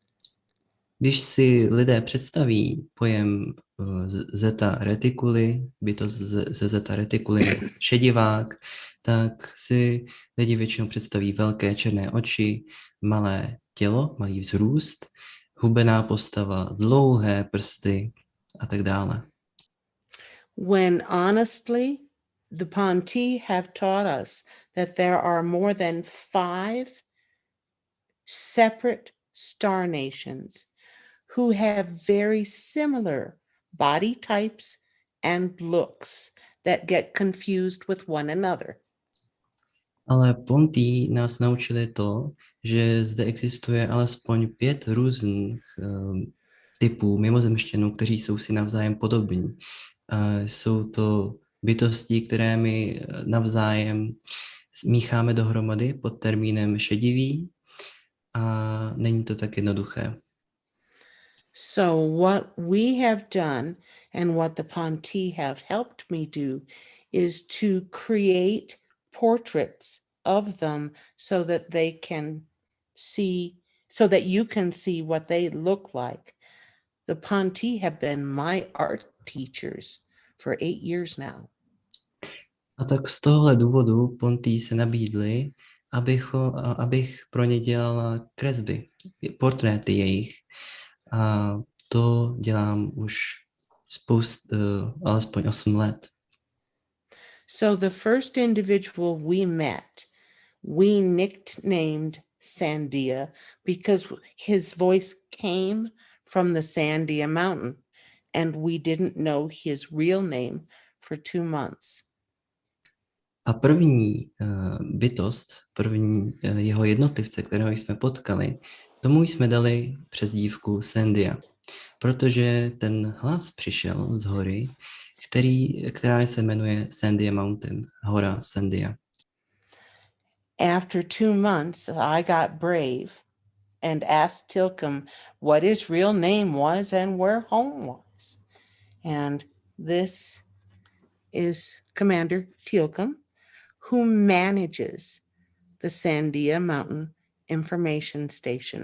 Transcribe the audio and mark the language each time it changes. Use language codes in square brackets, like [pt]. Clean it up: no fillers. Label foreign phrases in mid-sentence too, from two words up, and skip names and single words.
[cs] Když si lidé představí pojem Zeta Reticuli, bytost ze Zeta Reticuli, šedivák, tak si lidi většinou představí velké černé oči, malé tělo, malý vzrůst, hubená postava, dlouhé prsty a tak dále. [en] When honestly, the Ponty have taught us that there are more than 5 separate star nations who have very similar body types and looks that get confused with one another. [cs] Ale Ponty nás naučili to, že zde existuje alespoň 5 různých typů mimozemšťanů, kteří jsou si navzájem podobní. Jsou to bytosti, které my navzájem mícháme dohromady pod termínem šedivý a není to tak jednoduché. [en] So what we have done and what the Ponty have helped me do is to create portraits of them so that they can see, so that you can see what they look like. The Ponty have been my art teachers for 8 years now. [cs] A tak z tohohle důvodu Ponty se nabídli, abych pro ně dělala kresby, portréty jejich. A to dělám už alespoň 8 let. [en] So the first individual we met, we nicknamed Sandia because his voice came from the Sandia Mountain, and we didn't know his real name for 2 months. [cs] A první bytost, první jeho jednotlivce, kterého jsme potkali, tomu jsme dali přezdívku Sandia, protože ten hlas přišel z hory, která se jmenuje Sandia Mountain, hora Sandia. [en] After 2 months, I got brave and asked Tilcom what his real name was and where home was. And this is Commander Tilcom, who manages the Sandia Mountain Information Station.